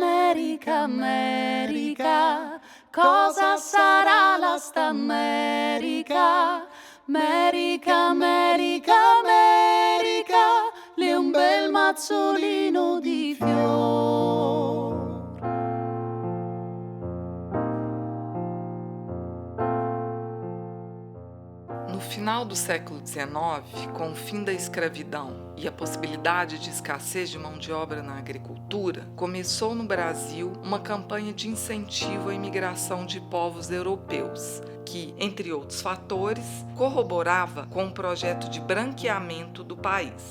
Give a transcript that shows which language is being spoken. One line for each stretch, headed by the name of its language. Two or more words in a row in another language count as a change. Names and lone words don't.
Italian: America, America, cosa sarà la sta America? America, America, America, lì un bel mazzolino di fior.
Portuguese: No final do século XIX, com o fim da escravidão e a possibilidade de escassez de mão de obra na agricultura, começou no Brasil uma campanha de incentivo à imigração de povos europeus, que, entre outros fatores, corroborava com o projeto de branqueamento do país.